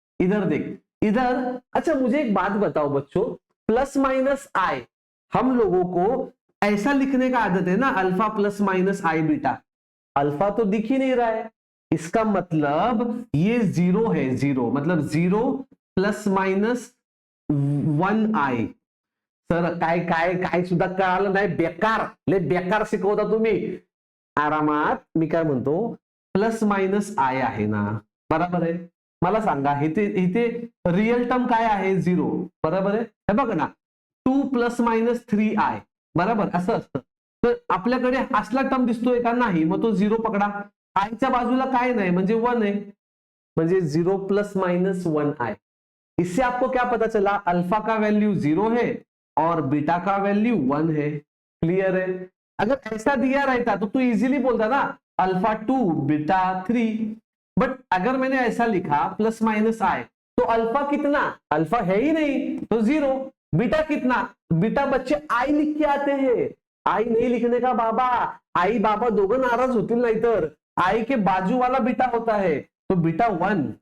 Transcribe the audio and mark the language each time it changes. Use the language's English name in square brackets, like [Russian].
[Hindi] इधर देख, इधर। अच्छा मुझे एक बात बताओ बच्चों, प्लस माइनस आई हम लोगों को ऐसा लिखने का आदत है ना, अल्फा प्लस माइनस आई बीटा, अल्फा तो दिख ही नहीं रहा है, इसका मतलब ये 0 है, 0 मतलब 0 प्लस माइनस 1i। [Marathi] सर काय काय काय सुद्धा कळालं नाही, बेकार, लय बेकार शिकवता तुम्ही, आरामात। मी काय म्हणतो, प्लस माइनस आय आहे ना, बरोबर आहे, मला सांगा इथे रियल टर्म काय आहे? 0, बरोबर आहे, हे बघ ना 2 प्लस माइनस 3i, बरोबर असं असतं। तर आपल्याकडे असला टर्म दिसतोय का? नाही, मग तो 0 पकडा, आयच्या बाजूला काय नाही म्हणजे 1 आहे, म्हणजे 0 प्लस माइनस 1i। [Hindi] इससे आपको क्या पता चला? अल्फा का वैल्यू 0 है और बीटा का वैल्यू 1 है, क्लियर है। अगर ऐसा दिया रहता तो तू इजीली बोलता ना अल्फा 2 बीटा 3, बट अगर मैंने ऐसा लिखा प्लस माइनस आई, तो अल्फा कितना? अल्फा है ही नहीं, तो 0। बीटा कितना? बीटा बच्चे आई लिख के आते हैं, आई नहीं लिखने का बाबा, [Marathi] आई बाबा दोघं नाराज होतील, नाही तर [Hindi] आई के बाजू वाला बीटा होता है, तो बीटा 1।